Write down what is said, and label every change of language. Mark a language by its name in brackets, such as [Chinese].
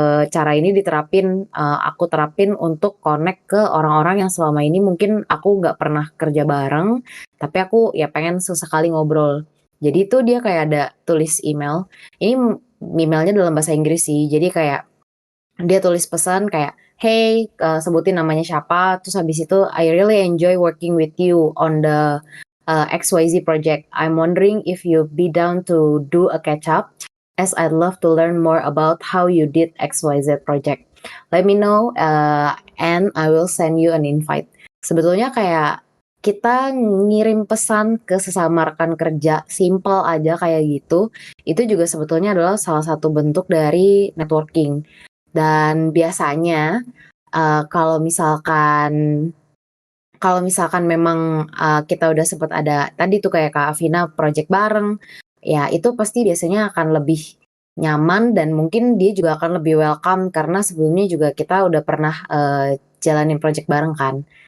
[Indonesian] cara ini aku terapin untuk connect ke orang-orang yang selama ini mungkin aku nggak pernah kerja bareng, tapi aku ya pengen sesekali ngobrol. Jadi itu dia kayak ada tulis email. Ini emailnya dalam bahasa Inggris sih. Jadi kayak dia tulis pesan kayak, hey, sebutin namanya siapa. Terus habis itu, [English] I really enjoy working with you on the XYZ project. I'm wondering if you'd be down to do a catch up, as I'd love to learn more about how you did XYZ project. Let me know, and I will send you an invite. [Indonesian] Sebetulnya kayak kita ngirim pesan ke sesama rekan kerja, simple aja kayak gitu, itu juga sebetulnya adalah salah satu bentuk dari networking. Dan biasanya kalau misalkan memang kita udah sempat ada tadi tuh kayak Kak Afina project bareng, ya itu pasti biasanya akan lebih nyaman dan mungkin dia juga akan lebih welcome karena sebelumnya juga kita udah pernah jalanin project bareng kan.